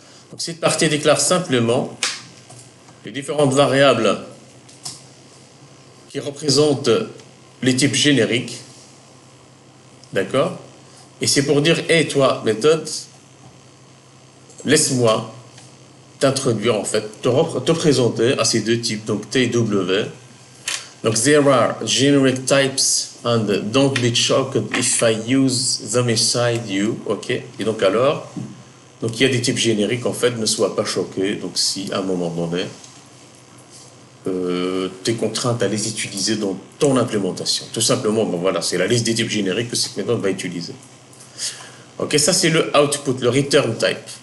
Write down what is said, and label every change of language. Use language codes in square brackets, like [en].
[fr] Donc cette partie déclare simplement les différentes variables qui représentent les types génériques. D'accord? Et c'est pour dire, hey, toi, méthode, laisse-moi t'introduire, en fait, te présenter à ces deux types, donc T et W. Donc, [en] there are generic types and don't be shocked if I use them inside you. OK? [fr] Et donc, alors, donc il y a des types génériques, en fait, ne sois pas choqué. Donc, si à un moment donné, tu es contrainte à les utiliser dans ton implémentation. Tout simplement, voilà, c'est la liste des types génériques que cette méthode va utiliser. Ok, ça c'est le output, le return type.